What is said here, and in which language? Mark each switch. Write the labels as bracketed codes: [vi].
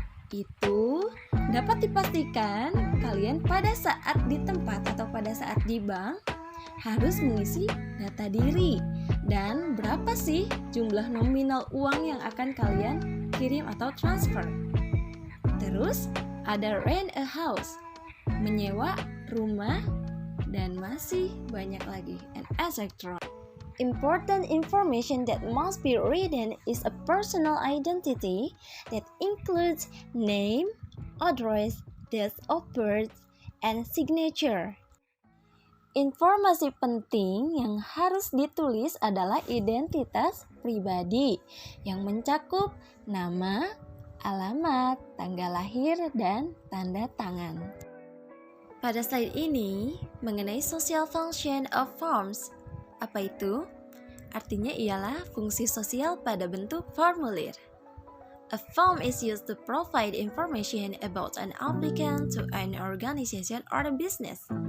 [id] Itu dapat dipastikan kalian pada saat di tempat atau pada saat di bank harus mengisi data diri dan berapa sih jumlah nominal uang yang akan kalian kirim atau transfer. Terus ada [en] rent a house, [id] menyewa rumah, dan masih banyak lagi, [en] and etc. Important information that must be written is a personal identity that includes name, address, date of birth, and signature. [id] Informasi penting yang harus ditulis adalah identitas pribadi yang mencakup nama, alamat, tanggal lahir, dan tanda tangan. Pada slide ini mengenai [en] social function of forms. [id] Apa itu? Artinya ialah fungsi sosial pada bentuk formulir. [en] A form is used to provide information about an applicant to an organization or a business.